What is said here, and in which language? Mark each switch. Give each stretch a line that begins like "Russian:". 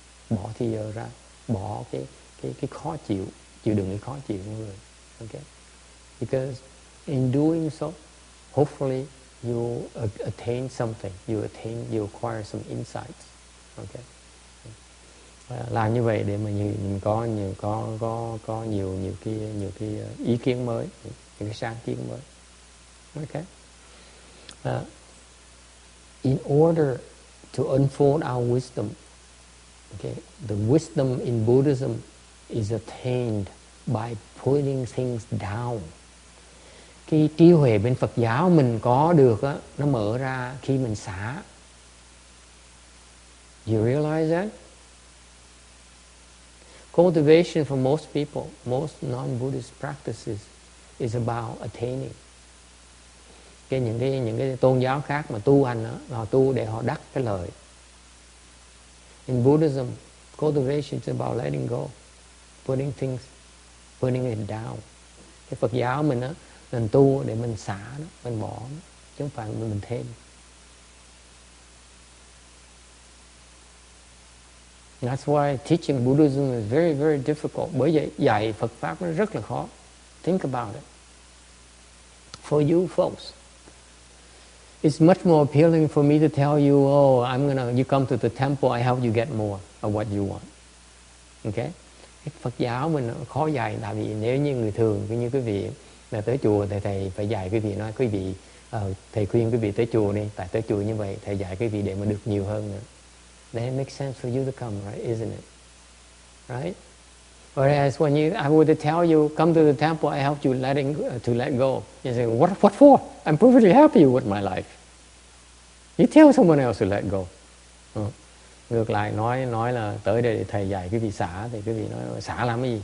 Vietnamese: Bỏ thì giờ ra, bỏ cái khó chịu đựng cái khó chịu của người.
English: Okay? Because in doing so, hopefully you attain something. You acquire some insights. Okay?
Vietnamese: Làm như vậy để mà mình có nhiều cái ý kiến mới, những cái sáng kiến mới.
English: Okay? In order to unfold our wisdom, okay, the wisdom in Buddhism is attained by putting things down.
Vietnamese: Cái trí huệ bên Phật giáo mình có được á, nó mở ra khi mình xả.
English: You realize that? Cultivation for most people, most non-Buddhist practices is about attaining.
Vietnamese: Những cái tôn giáo khác mà tu hành đó, họ tu để họ đắc cái lợi.
English: In Buddhism, cultivation is about letting go, putting it down.
Vietnamese: Cái Phật giáo mình á, mình tu để mình xả nó, mình bỏ nó, chứ không phải mình thêm.
English: That's why teaching Buddhism is very, very difficult.
Vietnamese: Bởi vậy dạy Phật Pháp nó rất là khó.
English: Think about it. For you folks, it's much more appealing for me to tell you, you come to the temple, I help you get more of what you want. Okay?
Vietnamese: Cái Phật giáo mình khó dạy, tại vì nếu như người thường, như quý vị là tới chùa thì thầy phải dạy quý vị, nói quý vị, thầy khuyên quý vị tới chùa đi, tại tới chùa như vậy thầy dạy quý vị để mà được nhiều hơn nữa.
English: Then it makes sense for you to come, right? Isn't it? Right? Whereas when I were to tell you, come to the temple, I help you to let go. You say, what for? I'm perfectly happy with my life. You tell someone else to let go.
Vietnamese: Ngược lại nói là tới đây để thầy dạy quý vị xả, thì quý vị nói xả làm cái gì?